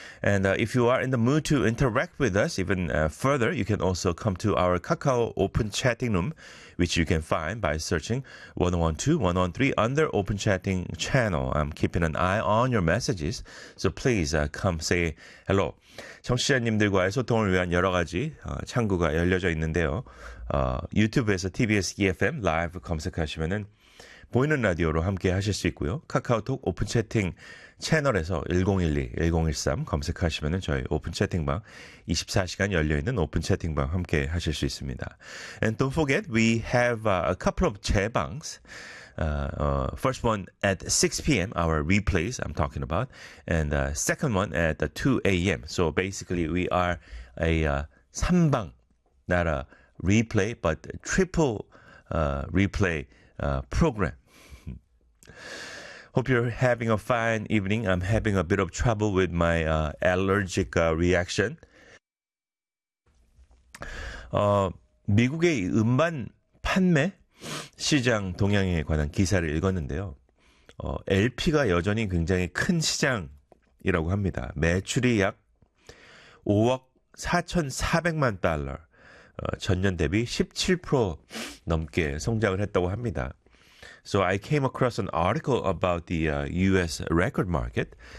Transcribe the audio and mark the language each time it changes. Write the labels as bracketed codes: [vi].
[en] And if you are in the mood to interact with us even further, you can also come to our Kakao Open Chatting Room, which you can find by searching 112-113 under Open Chatting Channel. I'm keeping an eye on your messages, so please come say hello. [ko] 청취자님들과의 소통을 위한 여러 가지 창구가 열려져 있는데요. 유튜브에서 TBS EFM 라이브 검색하시면은 보이는 라디오로 함께 하실 수 있고요. 카카오톡 오픈 채팅 채널에서 1012, 1013 검색하시면은 저희 오픈 채팅방 24시간 열려있는 오픈 채팅방 함께 하실 수 있습니다. [en] And don't forget, we have a couple of 재방s. First one at 6 p.m. our replays I'm talking about, and second one at 2 a.m. So basically we are a 3방, not a replay but a triple replay program. Hope you're having a fine evening. I'm having a bit of trouble with my allergic reaction. [ko] 미국의 음반 판매 시장 동향에 관한 기사를 읽었는데요. LP가 여전히 굉장히 큰 시장이라고 합니다. 매출이 약 5억 4,400만 달러, 전년 대비 17% 넘게 성장을 했다고 합니다. [en] So I came across an article about the US record market.